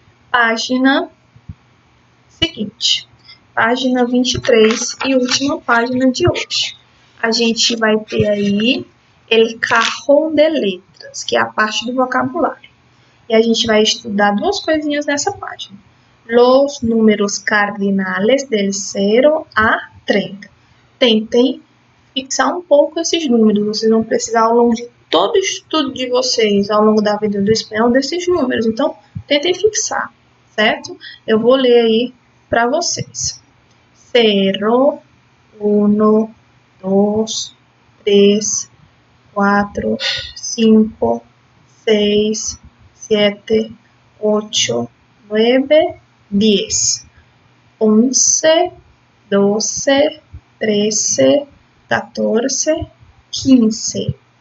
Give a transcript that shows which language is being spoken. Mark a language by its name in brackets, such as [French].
[Portuguese] Página seguinte. Página 23 e última página de hoje. A gente vai ter aí [Spanish] el cajón de letras, [Portuguese] que é a parte do vocabulário. E a gente vai estudar duas coisinhas nessa página. [Spanish] Los números cardinales del 0 a 30. [Portuguese] Tentem fixar um pouco esses números. Vocês vão precisar, ao longo de todo o estudo de vocês, ao longo da vida do espanhol, desses números. Então, tentem fixar, certo? Eu vou ler aí para vocês. [Spanish] 0, 1, 2, 3, 4, 5, 6, 7, 8, 9, 10, 11, 12, 13, 14, 15,